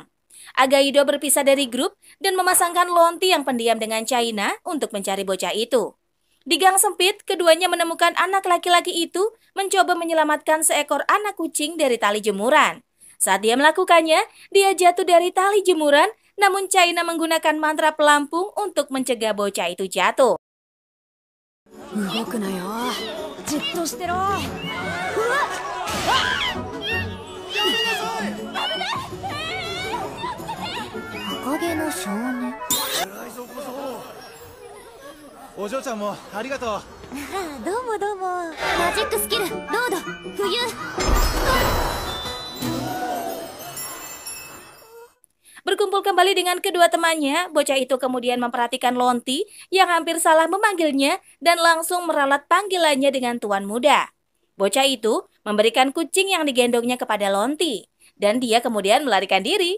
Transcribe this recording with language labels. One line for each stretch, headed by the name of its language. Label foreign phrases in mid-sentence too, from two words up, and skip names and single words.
Indonesian: Agaido berpisah dari grup dan memasangkan Lonti yang pendiam dengan China untuk mencari bocah itu. Di gang sempit, keduanya menemukan anak laki-laki itu mencoba menyelamatkan seekor anak kucing dari tali jemuran. Saat dia melakukannya, dia jatuh dari tali jemuran, namun China menggunakan mantra pelampung untuk mencegah bocah itu jatuh.
Japanese: 動くなよ。じっとしてろ。うわっ。赤毛の少年。お嬢ちゃんもありがとう。どうもどうも。マジックスキルロード浮遊。
Indonesian: Berkumpul kembali dengan kedua temannya, bocah itu kemudian memperhatikan Lonti yang hampir salah memanggilnya dan langsung meralat panggilannya dengan tuan muda. Bocah itu memberikan kucing yang digendongnya kepada Lonti dan dia kemudian melarikan diri.